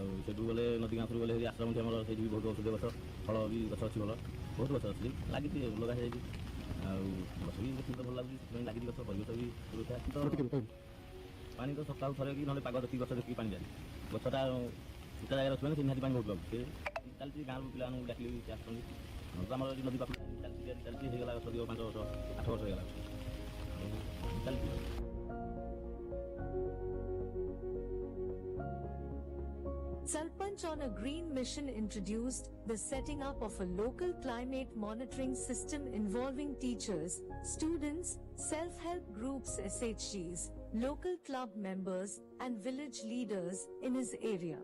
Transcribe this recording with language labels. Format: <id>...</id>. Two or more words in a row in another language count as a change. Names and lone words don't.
<or>ସେଠୁ ଗଲେ ନଦୀ ଗାଁ ଉପରକୁ ଗଲେ ଆଶ୍ରମ ଆମର ସେଇଠି ବି ବହୁତ ଔଷଧୀୟ ଗଛ ଫଳ ବି ଗଛ ଅଛି ଭଲ ବହୁତ ଗଛ ଅଛି ଲାଗିଛି ଲଗା ହେଇଯାଇଛି ଆଉ ଗଛ ବି ଦେଖିଲେ ଭଲ ଲାଗୁଛି ସେଥିପାଇଁ ଲାଗିଛି ଗଛ ପରିବେଶ ବି ସୁରକ୍ଷା ପାଣି ତ ସପ୍ତାହକୁ ଥରେ କି ନହେଲେ ପାଗ ଦେଖିକି ଗଛ ଦେଖିକି ପାଣି ଦିଆଯାଏ ଗଛଟା ଉଚ୍ଚା ଜାଗାରେ ଅଛି ମାନେ ସେ ନିହାତି ପାଣି ବହୁତ ପାଉଛି ସେ ଚାଲିଛି ଗାଁରୁ ପିଲାମାନଙ୍କୁ ଡାକିଲେ ବି ସେ ଆସୁଛନ୍ତି ତ ଆମର ଏଠି ନଦୀ ପାଖକୁ ଚାଲିଛି ହେଇଗଲା ଗଛ 5 ବର୍ଷ 8 ବର୍ଷ ହେଇଗଲା ଆଉ ଚାଲିଛି।</or> <en>Sarpanch on a green mission introduced the setting up of a local climate monitoring system involving teachers, students, self-help groups SHGs, local club members and village leaders in his area.</en>